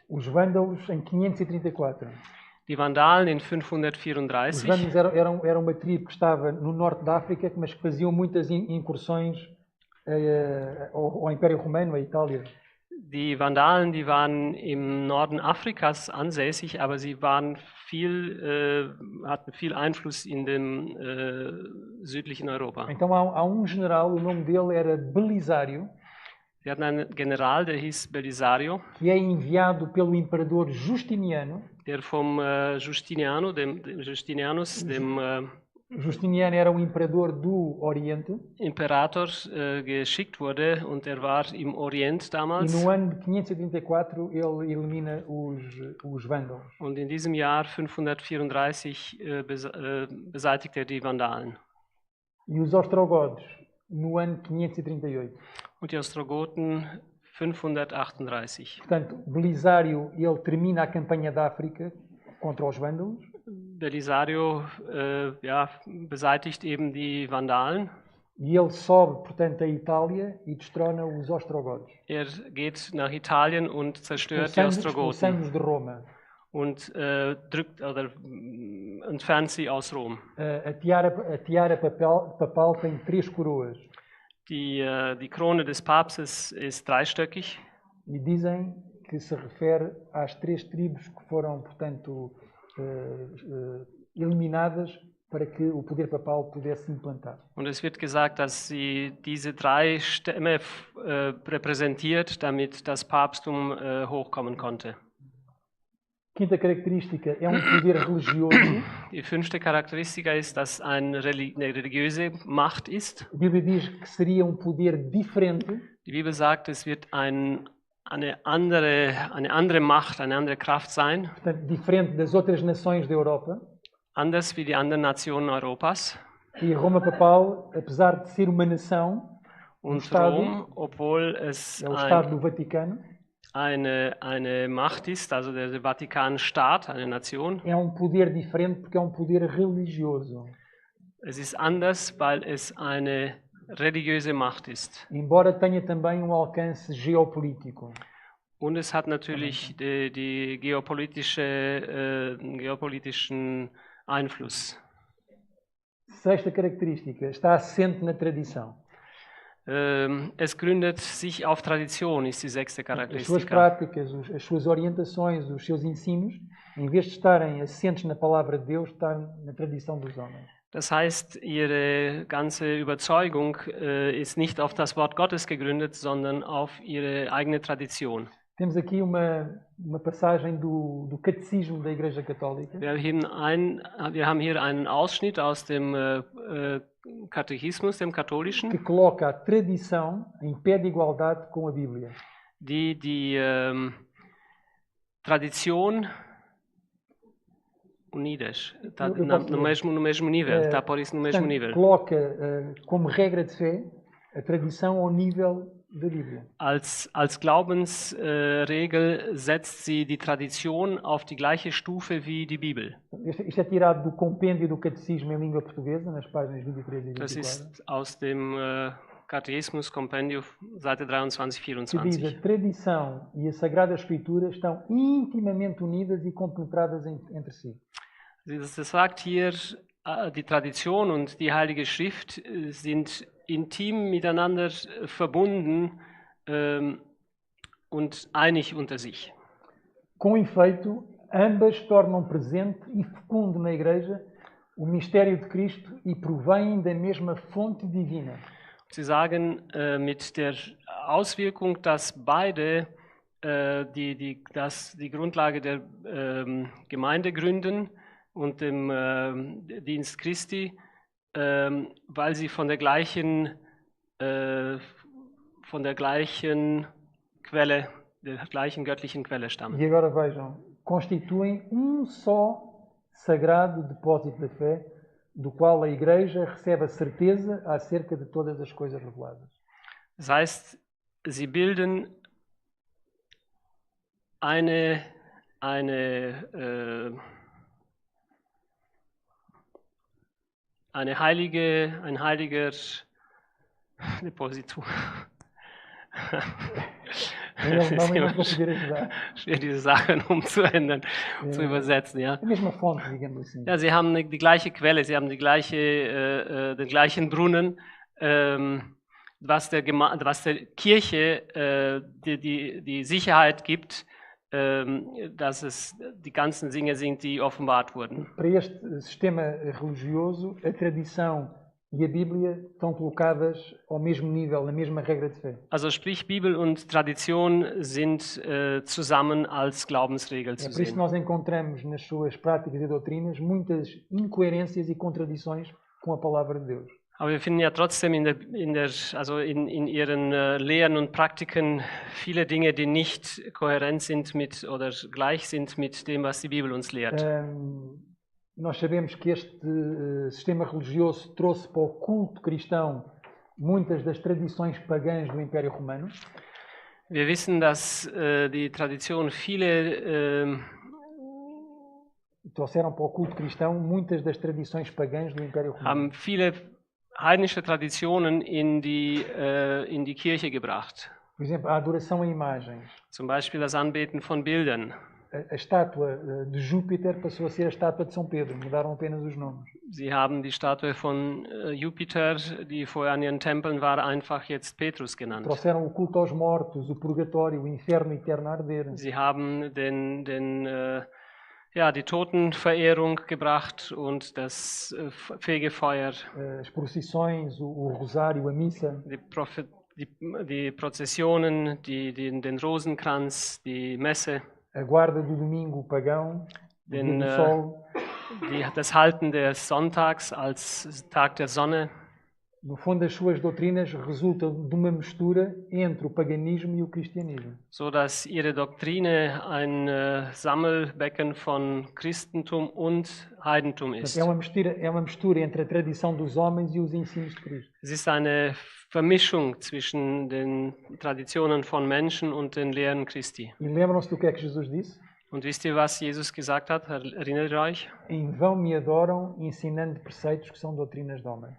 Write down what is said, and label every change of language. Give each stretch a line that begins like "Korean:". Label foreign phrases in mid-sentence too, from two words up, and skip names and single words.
Portuguese: Os Vândalos em 534.
German: Die Vandalen in
Portuguese: Os 534. Vândalos eram uma tribo que estava no norte da África, mas que faziam muitas incursões ao Império Romano, à Itália.
German: Die Vandalen, die waren im Norden Afrikas ansässig, aber sie waren hatten viel Einfluss in dem südlichen Europa.
Portuguese: Então há General, o nome dele era Belisário,
German: Sie hatten einen General, der hieß Belisario,
Portuguese: que é enviado pelo imperador Justiniano.
German: der vom Justinianus, dem
Portuguese: Justiniano era um imperador do Oriente.
German: Imperator geschickt wurde und er war im Orient
Portuguese: E
German: damals.
Portuguese: no ano de 534 ele elimina os vândalos.
German: Und in diesem Jahr 534 beseitigt er die Vandalen.
Portuguese: E os ostrogodos no ano 538.
German: Und die Ostrogoten 538.
Portuguese: Portanto, Belisário ele termina a campanha da África contra os vândalos.
German: Belisario beseitigt eben die Vandalen.
Portuguese: E ele sobe, portanto, a Itália e destrona os ostrogodos.
German: Er geht nach Italien und zerstört die Ostrogoten expulsando-os de Roma. und drückt oder entfernt sie aus Rom.
Portuguese: A tiara papal tem 3 coroas.
German: Die Krone des Papstes ist dreistöckig.
Portuguese: E dizem que se refere às 3 tribos que foram, portanto, eliminadas para que o poder papal pudesse implantar.
German: Und es wird gesagt, dass sie diese 3 Stämme repräsentiert, damit das Papsttum hochkommen konnte.
Portuguese: Quinta característica é poder religioso.
German: Die 5. Charakteristika ist, dass eine religiöse Macht ist.
Portuguese: A Bíblia diz que seria poder diferente.
German: Die Bibel sagt, es wird eine andere Macht, eine andere Kraft sein.
Portuguese: Portanto, diferente das outras nações da Europa.
German: Anders wie die anderen Nationen Europas.
Portuguese: E Roma papal, apesar de ser uma nação,
German: und
Portuguese: Estado,
German: Rom, obwohl es
Portuguese: é o Estado do Vaticano,
German: eine Macht ist, also der Vatikanstaat, eine Nation.
Portuguese: É poder diferente porque é poder religioso.
German: Es ist anders, weil es eine religiöse Macht ist.
Portuguese: Embora tenha também alcance geopolítico.
German: Und es hat natürlich die geopolitischen Einfluss.
Portuguese: Sexta característica, está assente na tradição.
German: Es gründet sich auf Tradition, ist die 6.
Portuguese: As suas
German: Charakteristika.
Portuguese: práticas, as suas orientações, os seus ensinos, em vez de estarem assentes na palavra de Deus, estão na tradição dos homens.
German: Das heißt, ihre ganze Überzeugung ist nicht auf das Wort Gottes gegründet, sondern auf ihre eigene Tradition.
Portuguese: Temos aqui uma passagem do Catecismo da Igreja Católica.
German: Wir haben hier einen Ausschnitt aus dem Katechismus, dem katholischen,
Portuguese: Que coloca a tradição em pé de igualdade com a Bíblia.
German: die Tradition
Portuguese: unidas, no mesmo nível, está por isso no mesmo nível. Coloca como regra de fé a tradição ao nível da Bíblia.
German: Als Glaubensregel setzt sie die Tradition auf die gleiche Stufe wie die Bibel.
Portuguese: Isto é tirado do compêndio do Catecismo em língua portuguesa, nas páginas 23 e 24.
German: Das ist aus dem Katechismus Kompendium, Seite 23,
Portuguese: Que diz: 24. a tradição e a Sagrada Escritura estão intimamente unidas e compenetradas entre si.
German: Das sagt hier, die Tradition und die Heilige Schrift sind intim miteinander verbunden und einig unter sich.
Portuguese: Com efeito, ambas tornam presente e fecundo na Igreja o mistério de Cristo e provêm da mesma fonte divina.
German: Sie sagen mit der Auswirkung, dass beide die Grundlage der Gemeinde gründen und dem Dienst Christi, weil sie von der gleichen Quelle, der gleichen göttlichen Quelle stammen.
Portuguese: E agora vejam, constituem só sagrado depósito da fé, do qual a Igreja recebe a certeza acerca de todas as coisas reveladas.
German: Das heißt, sie bilden ein heiliger Depositum. Schwer, diese Sachen umzuändern, zu übersetzen. Ja.
Portuguese: A mesma fonte, digamos assim.
German: Ja, sie haben die gleiche Quelle, sie haben den gleichen Brunnen, was der Kirche die Sicherheit gibt, dass es die ganzen Dinge sind, die offenbart wurden.
Portuguese: Para este sistema religioso, a tradição e a Bíblia estão colocadas ao mesmo nível, na mesma regra de fé.
German: Also sprich, Bibel und Tradition sind zusammen als Glaubensregel zu
Portuguese: É por isso que
German: sehen.
Portuguese: nós encontramos nas suas práticas e doutrinas muitas incoerências e contradições com a palavra de Deus.
German: Aber wir finden ja trotzdem in ihren Lehren und Praktiken viele Dinge, die nicht kohärent sind mit oder gleich sind mit dem, was die Bibel uns lehrt.
Portuguese: Nós sabemos que este sistema religioso trouxe para o culto cristão muitas das tradições pagãs do Império Romano.
German: Wir wissen, dass die Tradition viele
Portuguese: trouxeram para o culto cristão muitas das tradições pagãs do Império Romano.
German: Haben viele heidnische Traditionen in die Kirche gebracht.
Portuguese: Por exemplo, a adoração a imagens.
German: Zum Beispiel das Anbeten von Bildern.
Portuguese: A estátua de Júpiter passou a ser a estátua de São Pedro, mudaram apenas os nomes.
German: Sie haben die Statue von Jupiter, die vorher an ihren Tempeln war, einfach jetzt Petrus genannt.
Portuguese: Trouxeram o culto aos mortos, o purgatório, o inferno eterno a arder.
German: Sie haben die Totenverehrung gebracht und das Fegefeuer.
Portuguese: As procissões, o rosário, a missa.
German: Die Prozessionen, den Rosenkranz, die Messe.
Portuguese: A guarda do domingo pagão, do sol.
German: Das Halten des Sonntags als Tag der Sonne.
Portuguese: No fundo, as suas doutrinas resultam de uma mistura entre o paganismo e o cristianismo.
German: So dass ihre Doktrine ein Sammelbecken von Christentum und Heidentum ist.
Portuguese: É uma mistura entre a tradição dos homens e os ensinos de Cristo.
German: Es ist eine Vermischung zwischen den Traditionen von Menschen und den Lehren Christi.
Portuguese: E lembram-se do que é que Jesus disse?
German: Und wisst ihr, was Jesus gesagt hat? Erinnert ihr euch?
Portuguese: Em vão me adoram, ensinando preceitos que são doutrinas de homem.